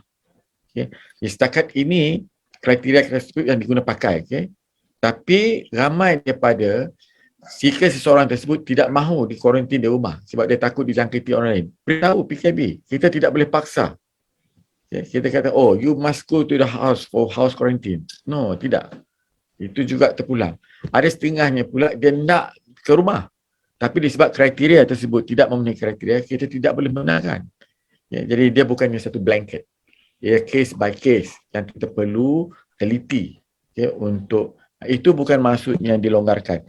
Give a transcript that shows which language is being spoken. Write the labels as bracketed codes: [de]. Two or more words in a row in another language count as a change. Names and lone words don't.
[ms] Okay. Setakat ini kriteria tersebut yang diguna pakai. Okay. Tapi ramai daripada jika seseorang tersebut tidak mahu di kuarantin di rumah sebab dia takut dijangkiti orang lain, beritahu PKB, kita tidak boleh paksa. Okay. Kita kata, [en] oh, you must go to the house for house quarantine. [ms] No, tidak. Itu juga terpulang. Ada setengahnya pula dia nak ke rumah. Tapi disebab kriteria tersebut tidak memenuhi kriteria, kita tidak boleh benarkan. Ya, jadi dia bukannya satu blanket. Ia [en] case by case [ms] yang kita perlu teliti. Okay, untuk itu bukan maksudnya dilonggarkan.